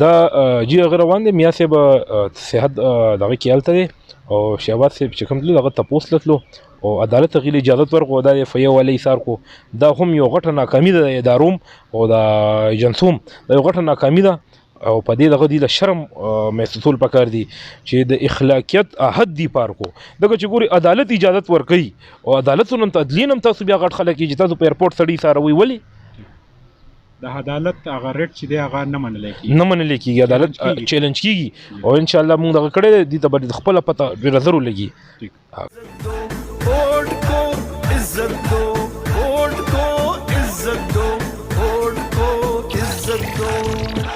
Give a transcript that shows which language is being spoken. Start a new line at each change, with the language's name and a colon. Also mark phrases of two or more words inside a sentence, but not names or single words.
Pashto: دا جی هغه روان دی میا صاحب صحت دغه کې هلته دی او شهباز صاحب چې کوم تلو هغه تپوس له تلو او عدالت ته غیلې اجازت ورکړو دا اف ای والا ایثار کو دا هم یو غټه ناکامي ده د اداروم او د ایجنسوم دا یو غټه ناکامي ده او په دې دغه دی له شرم محسوسول پکار دي چې د اخلاقیت حد دی پار کو دغه چې ګوري عدالت اجازت ورکوي او عدالتونو ته عدلین هم تاسو بیا غټ خلک چې تاسو په ایرپورټ سړي ساروي ولي د عدالت هغه ریټ چې دی هغه نه منل کېږي عدالت چیلنج کېږي او ان شاء الله موږ دغه کړی دي ته به خپله پته ډېره زرو لګي.
Urdu: ووٹ کو عزت دو ووٹ کو عزت دو ووٹ کو عزت دو